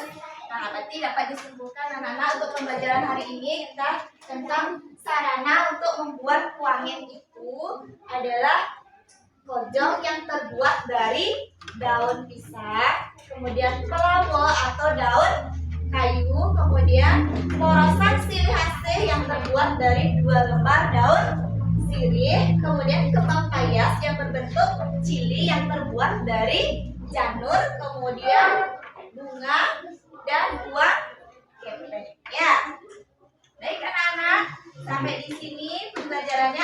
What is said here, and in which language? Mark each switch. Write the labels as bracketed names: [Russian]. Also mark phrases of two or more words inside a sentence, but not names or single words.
[Indonesian] Nah, berarti dapat disimpulkan anak-anak untuk pembelajaran hari ini tentang sarana untuk membuat wangen itu adalah kojong yang terbuat dari daun pisang, kemudian pelawo atau daun kayu, kemudian porosan silih asih yang terbuat dari 2 lembar daun sirih, kemudian kembang payas yang berbentuk cili yang terbuat dari janur, kemudian bunga dan buah kepeng. Ya. Baik anak-anak, sampai di sini pembelajarannya.